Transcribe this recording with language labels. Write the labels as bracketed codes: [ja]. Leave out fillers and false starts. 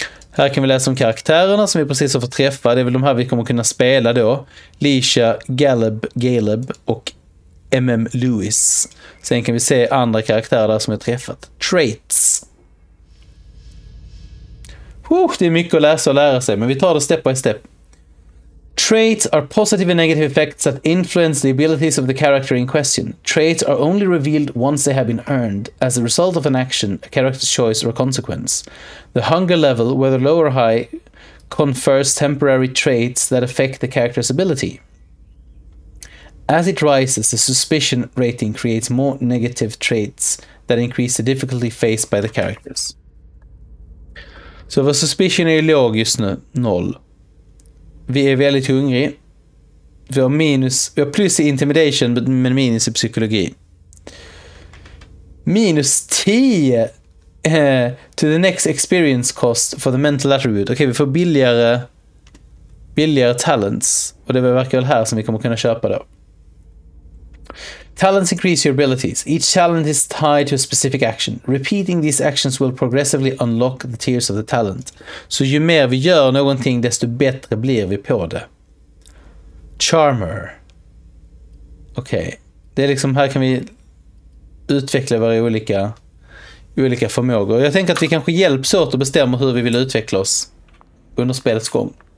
[sv] Här kan vi läsa om karaktärerna som vi precis har fått träffa. Det är väl de här vi kommer kunna spela då. Leisha, Galeb och MM Lewis. Sen kan vi se andra karaktärer där som är träffat. Traits. Det är mycket att läsa och lära sig, men vi tar det [en] step by step. Traits are positive and negative effects that influence the abilities of the character in question. Traits are only revealed once they have been earned, as a result of an action, a character's choice, or consequence. The hunger level, whether low or high, confers temporary traits that affect the character's ability. As it rises, the suspicion rating creates more negative traits that increase the difficulty faced by the characters. [sv] Så vår suspicion är låg just nu, 0. Vi är väldigt hungriga. Vi har plus i intimidation men minus i psykologi. [en] Minus 10 to the next experience cost for the mental attribute. [sv] Okej, vi får billigare talents. Och det verkar väl här som vi kommer kunna köpa då. [en] Talents increase your abilities. Each talent is tied to a specific action. Repeating these actions will progressively unlock the tiers of the talent. [sv] Så ju mer vi gör någonting, desto bättre blir vi på det. Charmer. Okej. Det är liksom, här kan vi utveckla våra olika förmågor. Jag tänker att vi kanske hjälps åt att bestämma hur vi vill utveckla oss under spelets gång.